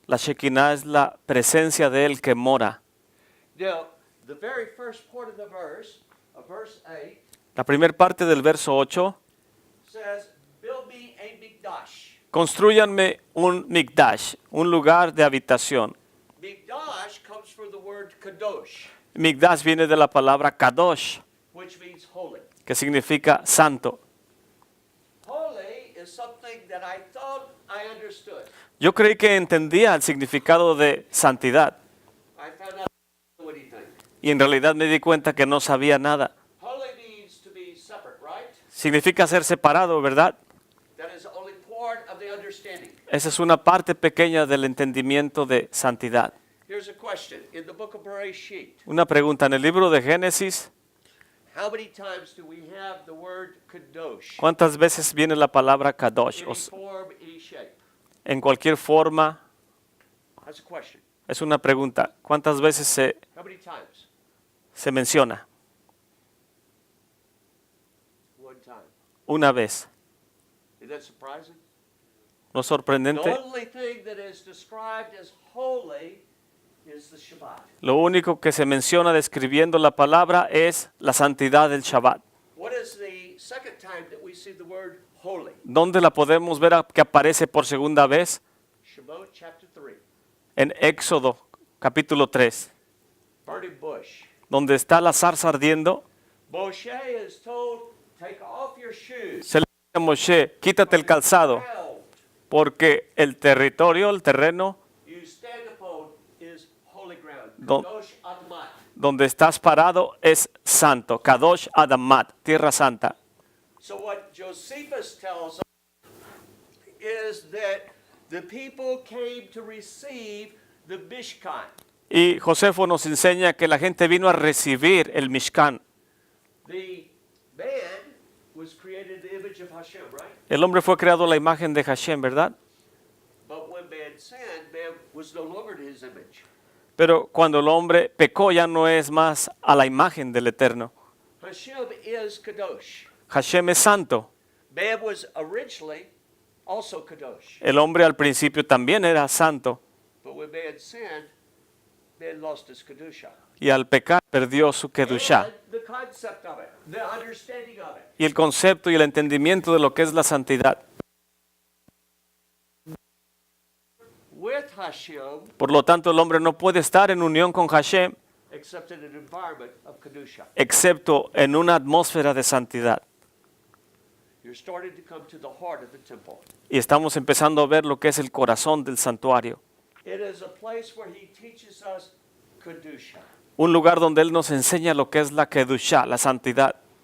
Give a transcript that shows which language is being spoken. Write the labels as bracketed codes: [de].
[es] La Shekinah es la presencia de Él que mora. [en] Now, the very first part of the verse, verse 8, [es] La primera parte del verso 8, [en] says, build me a mikdash. [es] construyanme un Mikdash, un lugar de habitación. [en] Mikdash comes from the word kadosh, [es] Mikdash viene de la palabra Kadosh, [en] which means holy. [es] que significa santo. [en] Holy is something that I thought I understood. [es] Yo creí que entendía el significado de santidad [en] I found out I didn't know anything. [es] y en realidad me di cuenta que no sabía nada. [en] Holy means to be separate, right? [es] Significa ser separado, ¿verdad? [en] That is only part of the understanding. [es] Esa es una parte pequeña del entendimiento de santidad. [en] Here's a question. In the book of Bereshit, [es] Una pregunta, en el libro de Génesis, [en] how many times do we have the word kadosh? [es] ¿cuántas veces viene la palabra kadosh? [en] Any form, any shape? [es] En cualquier forma, [en] That's a question. [es] es una pregunta. ¿Cuántas veces [en] How many times? [es] se menciona? [en] One time. [es] Una vez. [en] Is that surprising? [es] ¿No es [en] The [es] sorprendente? [en] only thing that is described as holy is the Shabbat. [es] Lo único que se menciona describiendo la palabra es la santidad del Shabbat. [en] What is the second time that we see the word holy? [es] ¿Dónde la podemos ver que aparece por segunda vez? [en] Shemot chapter 3. [es] En Éxodo capítulo 3, [en] Burning bush. [es] donde está la zarza ardiendo. [en] Moshe is told, take off your shoes. [es] Se le dice a Moshe, quítate el calzado, [en] Ground [es] porque el territorio, el terreno [en] you stand upon is holy ground. Don- [he] Kadosh Admat. [es] donde estás parado es santo. [he] Kadosh Adamat, [es] tierra santa. [en] So what Josephus tells us is that the people came to receive the Mishkan. [es] Y Josefo nos enseña que la gente vino a recibir el Mishkan. [en] The man was created in the image of Hashem, right? [es] El hombre fue creado a la imagen de Hashem, ¿verdad? [en] But when man sinned, man was no longer in his image. [es] Pero cuando el hombre pecó ya no es más a la imagen del Eterno. [en] Hashem is Kadosh. [es] Hashem es santo. [en] Man was originally also Kadosh. [es] El hombre al principio también era santo [en] But when man sinned, man lost his Kedusha. [es] y al pecar perdió su Kedushá. [en] And the concept of it, the understanding of it. [es] Y el concepto y el entendimiento de lo que es la santidad. [en] With Hashem, [es] Por lo tanto, el hombre no puede estar en unión con Hashem [en] except in an environment of Kedusha. [es] excepto en una atmósfera de santidad. [en] You're starting to come to the heart of the temple. [es] Y estamos empezando a ver lo que es el corazón del santuario. [en] It is a place where he teaches us Kedusha. [es] Un lugar donde Él nos enseña lo que es la Kedushá, la santidad.